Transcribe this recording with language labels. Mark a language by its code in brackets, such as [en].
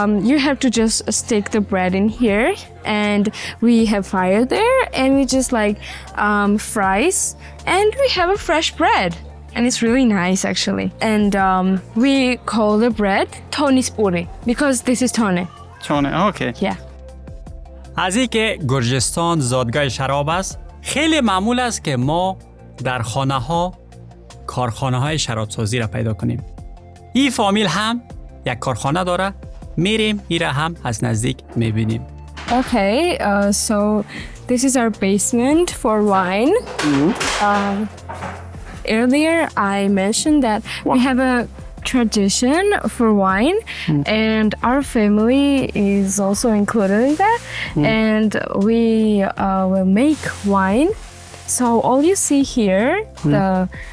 [en] You have to just stick the bread in here, and we have fire there, and we just like fries, and we have a fresh bread. And it's really nice actually. And we call the bread tonispuri because this is tone. Tone, okay. Yeah. [fa] از این که گرجستان زادگاه شراب است، خیلی معمول است که ما در خانه ها کارخانه های شرابسازی را پیدا کنیم. این فامیل هم یک کارخانه داره، میریم این را هم از نزدیک میبینیم. [en] Okay, so this is our basement for wine. Earlier I mentioned that we have a tradition for wine, and our family is also included in that, and we will make wine. So all you see here, the